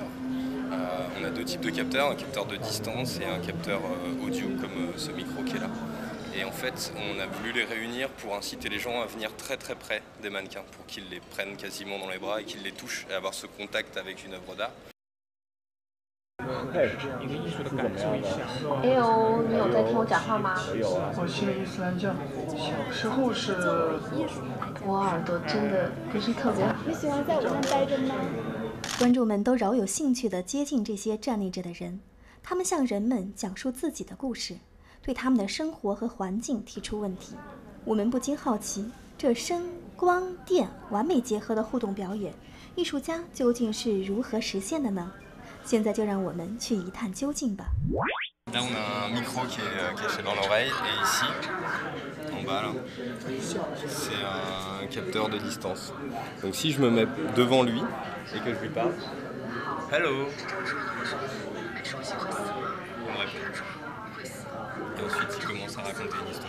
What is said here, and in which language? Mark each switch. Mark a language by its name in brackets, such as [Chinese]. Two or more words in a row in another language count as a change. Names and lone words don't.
[French] On a 2 types de capteurs, un capteur de distance et un capteur audio comme ce micro qui est là. Et en fait, on a voulu les réunir pour inciter les gens à venir très très près des mannequins, pour qu'ils les prennent quasiment dans les bras et qu'ils les touchent et avoir ce contact avec une œuvre d'art. [Chinese] 一个艺术的感受一下。哎呦，你有在听我讲话吗？我信伊斯兰教，小时候是。我耳朵真的不是特别好。你喜欢在武汉待着吗？观众们都饶有兴趣地接近这些站立着的人，他们向人们讲述自己的故事，对他们的生活和环境提出问题。我们不禁好奇，这声、光、电完美结合的互动表演，艺术家究竟是如何实现的呢？现在就让我们去一探究竟吧。 [French] Là, on a un micro qui est caché dans l'oreille et ici, en bas, là, c'est un capteur de distance. Donc si je me mets devant lui et que je lui parle, hello, Et ensuite, il commence à raconter une histoire.